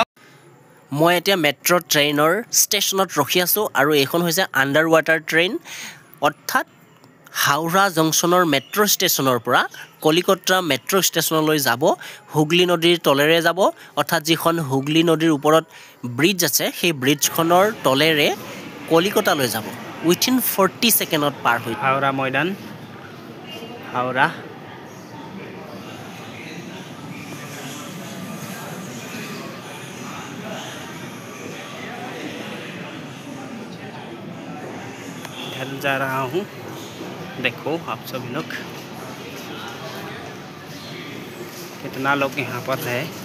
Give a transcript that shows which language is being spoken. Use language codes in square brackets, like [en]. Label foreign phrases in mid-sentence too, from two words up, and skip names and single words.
[as] মই এতিয়া [en] metro trainৰ stationত [as] ৰখি আছোঁ আৰু এইখন হৈছে [en] under water train [as] অৰ্থাৎ হাওৰা জংচনৰ মেট্ৰ' ষ্টেচনৰ পৰা কলিকতা মেট্ৰ' ষ্টেচনলৈ যাব হুগলী নদীৰ তলেৰে যাব অৰ্থাৎ যিখন হুগলী নদীৰ ওপৰত ব্ৰিজ আছে সেই ব্ৰিজখনৰ তলেৰে কলিকতালৈ যাব উইথিন 40 ছেকেণ্ডত পাৰ হৈ [hi] হাওৰা ময়দান হাওৰা ढल जा रहा हूँ देखो आप सभी लोग कितना लोग यहाँ पर है